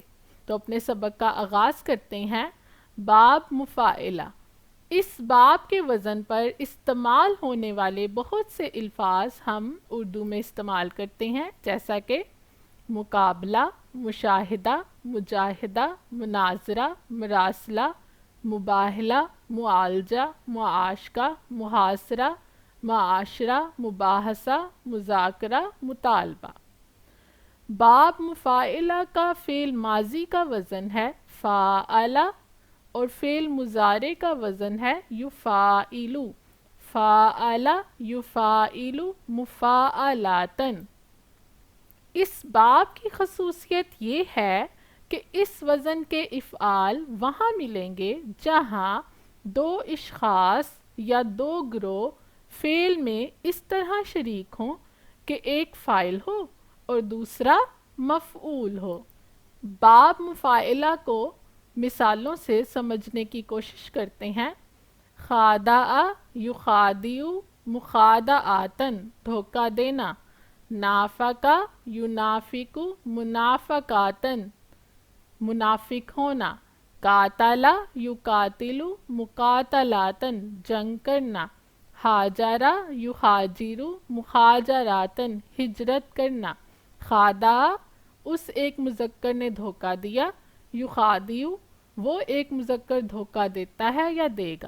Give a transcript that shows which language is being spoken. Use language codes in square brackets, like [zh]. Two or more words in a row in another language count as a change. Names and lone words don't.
[ur] تو اپنے سبق کا آغاز کرتے ہیں۔ باب مفاعلہ، اس باب کے وزن پر استعمال ہونے والے بہت سے الفاظ ہم اردو میں استعمال کرتے ہیں، جیسا کہ مقابلہ، مشاہدہ، مجاہدہ، مناظرہ، مراسلہ، مباہلہ، معالجہ، معاشقہ، محاصرہ، معاشرہ، مباحثہ، مذاکرہ، مطالبہ۔ باب مفاعلہ کا فعل ماضی کا وزن ہے فاعلہ اور فعل مضارع کا وزن ہے یفاعلو۔ [ar] فاعلہ یفاعلو مفاعلاتن۔ [ur] اس باب کی خصوصیت یہ ہے کہ اس وزن کے افعال وہاں ملیں گے جہاں دو اشخاص یا دو گروہ فعل میں اس طرح شریک ہوں کہ ایک فاعل ہو اور دوسرا مفعول ہو۔ باب مفاعلہ کو مثالوں سے سمجھنے کی کوشش کرتے ہیں۔ [ar] خادع یخادع مخادعاتن، [ur] دھوکہ دینا۔ [ar] نافق ینافق منافقاتن، [ur] منافق ہونا۔ [ar] قاتل یقاتل مقاتلاتن، [ur] جنگ کرنا۔ [ar] ہاجر یہاجر مہاجراتن، [ur] ہجرت کرنا۔ خادع اس ایک مذکر نے دھوکہ دیا، یخادع وہ ایک مذکر دھوکہ دیتا ہے یا دے گا۔